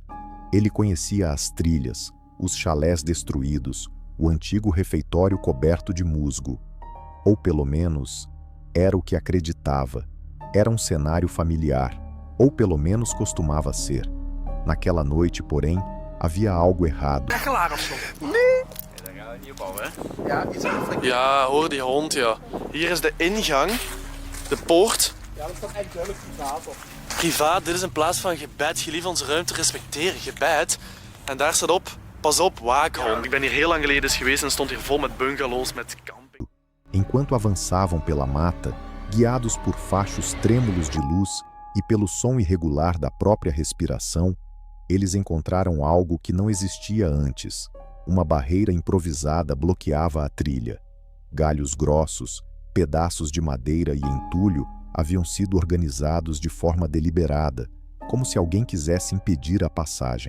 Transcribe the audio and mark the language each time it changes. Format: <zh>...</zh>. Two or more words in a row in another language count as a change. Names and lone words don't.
<pt>Ele conhecia as trilhas, os chalés destruídos, o antigo refeitório coberto de musgo. Ou pelo menos, era o que acreditava. Era um cenário familiar, ou pelo menos costumava ser. Naquela noite, porém, havia algo errado.</pt> <nl>Klaar of zo? Nee. Dan gaan we nieuw bouwen, hè? Ja, iets aan Ja, hoor die hond, ja. Hier is de ingang, de poort. Ja, dat staat echt duidelijk privaat op. Privaat, dit is een plaats van gebed. Gelief onze ruimte respecteren, gebed. En daar staat op, pas op, waakhond. Ik ben hier heel lang geleden eens geweest en stond hier vol met bungalows, met camping.</nl> <pt>Enquanto avançavam pela mata, guiados por fachos trêmulos de luz e pelo som irregular da própria respiração, eles encontraram algo que não existia antes. Uma barreira improvisada bloqueava a trilha. Galhos grossos, pedaços de madeira e entulho haviam sido organizados de forma deliberada, como se alguém quisesse impedir a passagem.</pt>